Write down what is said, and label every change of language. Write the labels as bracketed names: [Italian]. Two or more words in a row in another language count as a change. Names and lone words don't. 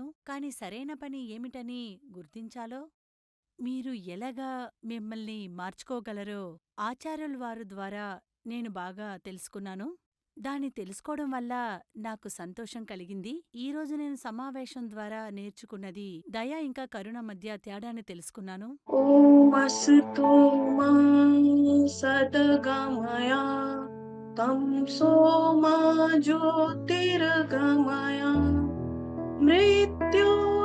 [Telugu] కానీ సరైన పని ఏమిటని గుర్తించాలో, మీరు ఎలాగా మిమ్మల్ని మార్చుకోగలరో ఆచార్యుల వారు ద్వారా నేను బాగా తెలుసుకున్నాను. దాన్ని తెలుసుకోవడం వల్ల నాకు సంతోషం కలిగింది. ఈరోజు నేను సమావేశం ద్వారా నేర్చుకున్నది దయ ఇంకా కరుణ మధ్య తేడాని తెలుసుకున్నాను. [Sanskrit] ॐ अस्तु मा सद्गमय तमसो मा ज्योतिर्गमय मृत्युञ्जयो